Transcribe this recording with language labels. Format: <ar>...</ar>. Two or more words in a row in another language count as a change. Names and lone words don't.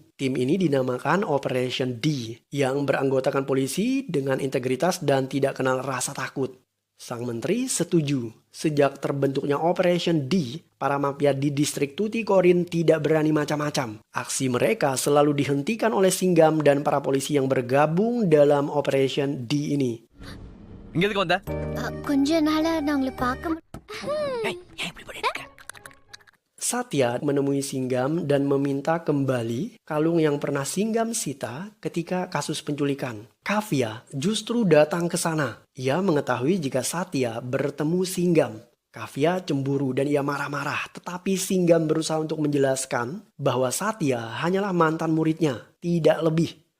<id>Tim ini dinamakan Operation D yang beranggotakan polisi dengan integritas dan tidak kenal rasa takut. Sang menteri setuju. Sejak terbentuknya Operation D, para mafia di distrik Tuticorin tidak berani macam-macam. Aksi mereka selalu dihentikan oleh Singgam dan para polisi yang bergabung dalam Operation D ini.</id> <ta>இங்க எதுக்கு வந்த? கொஞ்ச நாளா நான் உங்களை பார்க்க</ta> <id>Satya menemui Singgam dan meminta kembali kalung yang pernah Singgam sita ketika kasus penculikan. Kavya justru datang ke sana. Ia mengetahui jika Satya bertemu Singgam. Kavya cemburu dan ia marah-marah, tetapi Singgam berusaha untuk menjelaskan bahwa Satya hanyalah mantan muridnya, tidak lebih.</id>